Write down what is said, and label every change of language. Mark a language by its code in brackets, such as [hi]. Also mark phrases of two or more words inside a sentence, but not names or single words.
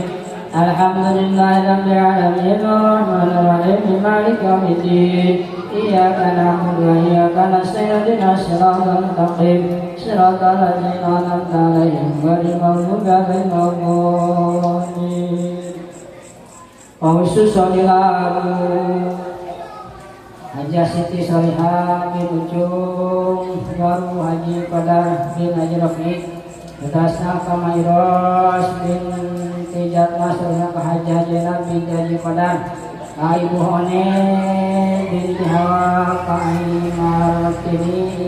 [ar] الحمد لله رب العالمين الرحمن الرحيم مالك يوم الدين إياك نعبد وإياك نستعين اهدنا الصراط المستقيم صراط الذين أنعمت عليهم غير المغضوب عليهم ولا الضالين. [su] Haji Siti Solihah bin Ujung Baru Haji Qadar bin Haji Rafi Betasna Kamairos bin Tijat Masrina Haji Jenab bin Haji Qadar Ibu Hone bin Hawa Kaimar Tini